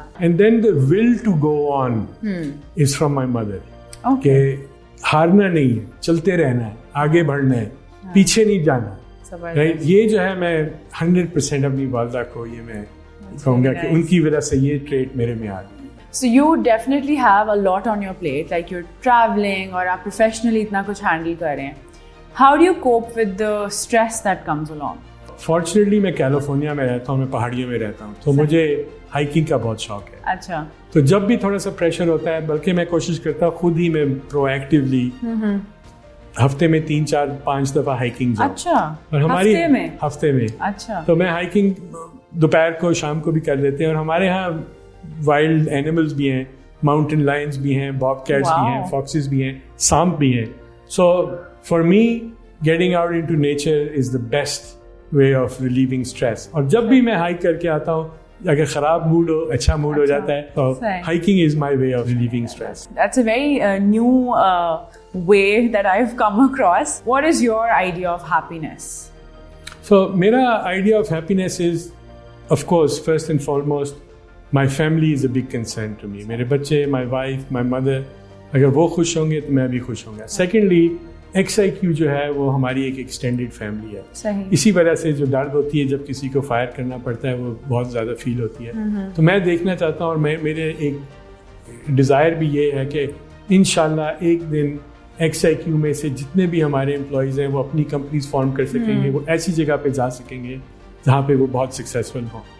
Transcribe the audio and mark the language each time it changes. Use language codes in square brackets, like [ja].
[ur] And then the will to go on is from my mother, کہ ہارنا نہیں ہے, چلتے رہنا ہے, آگے بڑھنا ہے, پیچھے نہیں جانا. یہ جو ہے میں 100% اپنی والدہ کو یہ میں کہوں گا کہ ان کی وجہ سے یہ ٹریٹ میرے میں آ گئی. [en] So you definitely have a lot on your plate, like you're traveling اور آپ professionally اتنا کچھ handle کر رہے ہیں. How do you cope with the stress that comes along? [ur] Fortunately میں کیلیفورنیا میں رہتا ہوں, میں پہاڑیوں میں رہتا ہوں, تو مجھے ہائکنگ کا بہت شوق ہے. اچھا. تو جب بھی تھوڑا سا پریشر ہوتا ہے, بلکہ میں کوشش کرتا ہوں خود ہی میں پرو ایکٹیولی ہفتے میں 3-4-5 دفعہ ہائکنگ جاؤں. اچھا. اور ہماری ہفتے میں. اچھا. تو میں ہائکنگ دوپہر کو شام کو بھی کر لیتے ہیں. اور ہمارے یہاں وائلڈ اینیملز بھی ہیں, ماؤنٹین لائنز بھی ہیں, باب کیٹس بھی ہیں, فاکسز بھی ہیں, سانپ بھی ہیں. [en] So for me getting out into nature is the best way of relieving stress. [ur] اور جب بھی میں ہائک کر کے آتا ہوں, اگر خراب موڈ ہو, اچھا موڈ ہو جاتا ہے, تو hiking is my way of relieving stress. [en] That's a very new way that I've come across. What is your idea of happiness? So mera idea of happiness is, of course, first and foremost, my family is a big concern to me. [ur] Mere bacche, my wife, my mother, agar wo khush honge to main bhi khush honga. Secondly, XIQ جو ہے وہ ہماری ایک extended family ہے. اسی وجہ سے جو درد ہوتی ہے جب کسی کو فائر کرنا پڑتا ہے وہ بہت زیادہ فیل ہوتی ہے. تو میں دیکھنا چاہتا ہوں, اور میرے ایک ڈیزائر بھی یہ ہے کہ انشاءاللہ ایک دن XIQ میں سے جتنے بھی ہمارے امپلائیز ہیں وہ اپنی کمپنیز فارم کر سکیں گے, وہ ایسی جگہ پہ جا سکیں گے جہاں پہ وہ بہت سکسیزفل ہوں.